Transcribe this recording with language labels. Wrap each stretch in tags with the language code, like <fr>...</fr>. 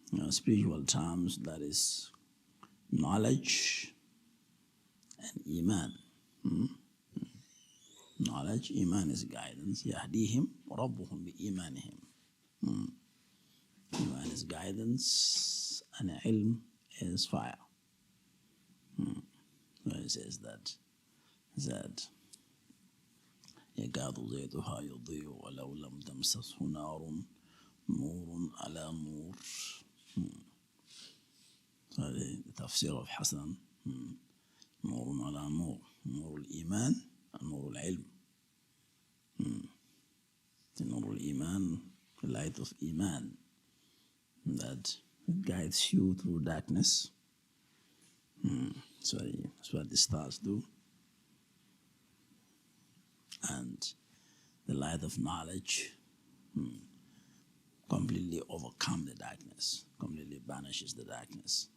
<en>Spiritual terms, that is knowledge and Iman. Knowledge, Iman is guidance.</en> <ar>Yahdihim Rabbuhum bi imanihim.</ar> <en>Iman is guidance, and ilm is fire.</en> <ar>So it says that يكاد زيتها يضيء ولو لم تمسسه نار نور على نور.</ar> <en>So the tafsir of Hassan,</en> <ar>نور على نور, نور الإيمان</ar> <en>and</en> <ar>نور العلم.</ar> <en>The</en> <ar>نور الإيمان,</ar> <en>the light of Iman, that guides you through darkness. So that's what the stars do. And the light of knowledge completely overcomes the darkness, completely banishes the darkness.</en>